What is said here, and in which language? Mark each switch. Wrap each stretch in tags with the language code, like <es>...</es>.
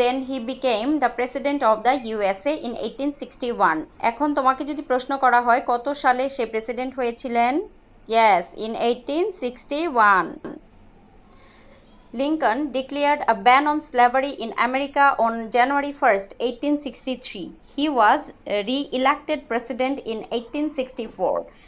<en>He became the president of the USA in 1861.</en> <bn>এখন তোমাকে যদি প্রশ্ন করা হয় কত সালে সে প্রেসিডেন্ট হয়েছিলেন,</bn> <en>yes, in 1861. Lincoln declared a ban on slavery in America on January 1st, 1863. He was re-elected president in 1864.</en>